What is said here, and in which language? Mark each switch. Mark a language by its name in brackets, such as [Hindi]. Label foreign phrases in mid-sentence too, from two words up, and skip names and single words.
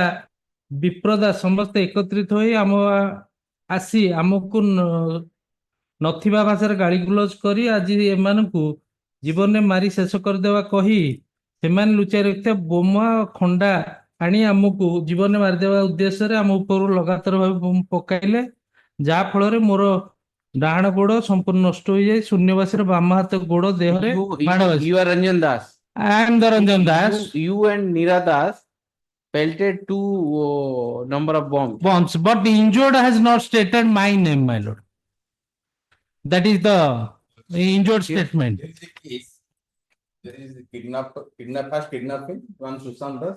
[Odia] ବିପ୍ର ଦାସ ସମସ୍ତେ ଏକତ୍ରିତ ହୋଇ ଆସି ଆମକୁ ନଥିବା ଭାଷାରେ ଗାଳିଗୁଲଜ କରି ଆଜି ଏମାନଙ୍କୁ ଜୀବନରେ ମାରି ଶେଷ କରିଦେବା କହି ସେମାନେ ଲୁଚାଇ ରଖିଥିବା ବୋମା ଖଣ୍ଡା ଆଣି ଆମକୁ ଜୀବନରେ ମାରିଦେବା ଉଦ୍ଦେଶ୍ୟରେ ଆମ ଉପରୁ ଲଗାତାର ଭାବେ ପକାଇଲେ, ଯାହା ଫଳରେ ମୋର ଡାହାଣ ଗୋଡ ସମ୍ପୂର୍ଣ୍ଣ ନଷ୍ଟ ହୋଇଯାଇ ଶୂନ୍ୟବାସୀର ବାମ ହାତ ଗୋଡ ଦେହରେ ମାଡ଼ ବାଜିଛି. [English] You are Ranjan Das. I am the Ranjan Das. You and Nira Das pelted 2 number of bombs. But the injured has not stated my name, my lord. That is the The injured statement. There is a case. There is a kidnapping, one Sushant Das.